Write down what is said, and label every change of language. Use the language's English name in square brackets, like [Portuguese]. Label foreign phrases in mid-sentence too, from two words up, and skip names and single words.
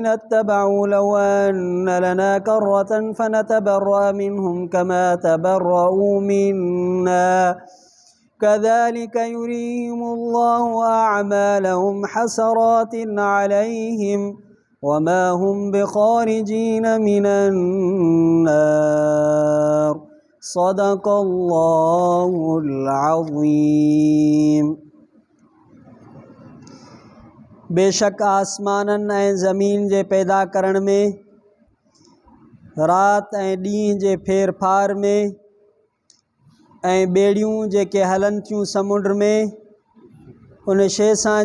[Arabic] اتبعوا لو أن لنا كرة فنتبرأ منهم كما تبرأوا منا كذلك يريهم الله أعمالهم حسرات عليهم وما هم بخارجين من النار صدق الله العظيम। [Sindhi] बेशक आसमाननि ऐं ज़मीन जे पैदा करण में रात ऐं ॾींहं जे फेर फार में ऐं ॿेड़ियूं जेके हलनि थियूं समुंड में उन शइ सां